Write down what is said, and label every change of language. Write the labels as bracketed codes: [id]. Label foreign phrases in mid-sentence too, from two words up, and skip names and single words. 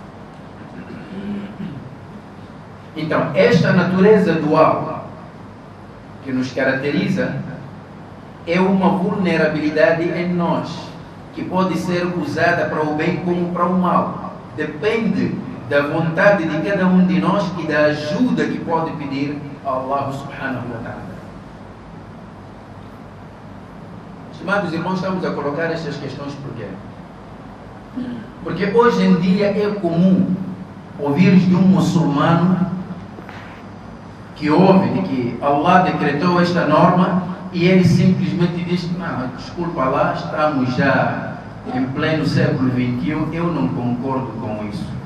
[pt] Então, esta natureza dual que nos caracteriza é uma vulnerabilidade em nós, que pode ser usada para o bem como para o mal. Depende da vontade de cada um de nós e da ajuda que pode pedir a Allah [ar] سبحانه وتعالى. [pt] Estimados irmãos, estamos a colocar estas questões por quê? Porque hoje em dia é comum ouvir de um muçulmano que ouve que Allah decretou esta norma e ele simplesmente diz: não, desculpa lá, estamos já em pleno século XXI, eu não concordo com isso.